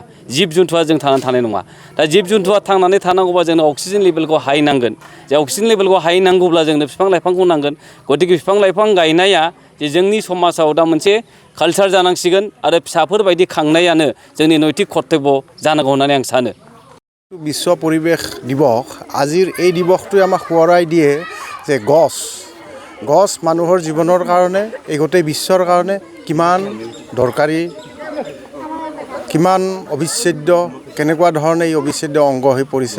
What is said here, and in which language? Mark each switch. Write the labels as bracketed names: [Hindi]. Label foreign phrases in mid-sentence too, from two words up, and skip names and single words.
[Bodo] जिब जुन्थुआ जों थांनानै थानाय नङा। दा जिब जुन्थुआ थांनानै थानांगौबा जोंनो [English] oxygen level [Bodo] हाइ नांगोन। जे [English] oxygen level [Bodo] हाइ नांगौब्ला जोंनो बिफां लाइफांखौ नांगोन। गतिके बिफां लाइफां गायनाया जे जोंनि समाजाव दा मोनसे कालचार जानांसिगोन आरो फिसाफोरबायदि खांनायानो जोंनि नैतिक कर्तब्य जानांगौ होननानै आं सानो। [Assamese] বিশ্ব পৰিৱেশ দিৱস আজিৰ এই দিৱসটোৱে আমাক সোঁৱৰাই দিয়ে যে গছ মানুহৰ জীৱনৰ কাৰণে এই গোটেই বিশ্বৰ কাৰণে কিমান দৰকাৰী, কিমান অবিচ্ছেদ্য, কেনেকুৱা ধৰণে এই অবিচ্ছেদ্য অংগ হৈ পৰিছে।